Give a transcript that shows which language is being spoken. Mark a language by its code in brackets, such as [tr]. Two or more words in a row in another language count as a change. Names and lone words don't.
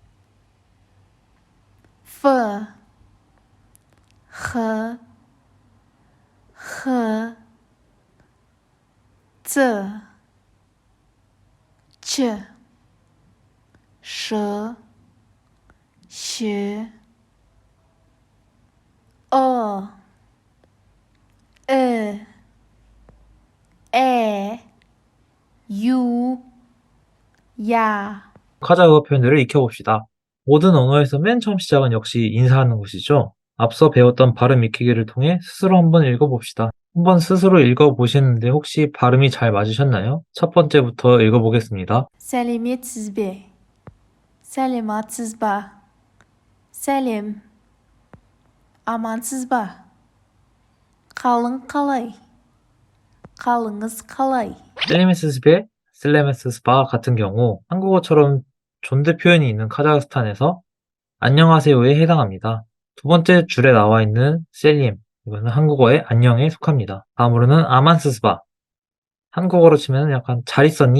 [ko] 퍼, 허, 허, ță, ጭ, 셔, 시, 어, 에, 에, 유, 야. 카자흐어 표현들을 익혀봅시다. 모든 언어에서 맨 처음 시작은 역시 인사하는 것이죠. 앞서 배웠던 발음 익히기를 통해 스스로 한번 읽어봅시다. 한번 스스로 읽어보시는데 혹시 발음이 잘 맞으셨나요? 첫 번째부터 읽어보겠습니다. [kk] Сәлеметсіз бе? Сәлематсыз ба? Сәлем. Амансыз ба? Қалың қалай? қалыңыз қалай? Сәлеметсіз бе, Сәлеметсіз ба [ko] 같은 경우 한국어처럼 존대 표현이 있는 카자흐스탄에서 안녕하세요에 해당합니다. 두 번째 줄에 나와 있는 셀림, 이거는 한국어의 안녕에 속합니다. 다음으로는 아만스스바, 한국어로 치면 약간 잘 있었니?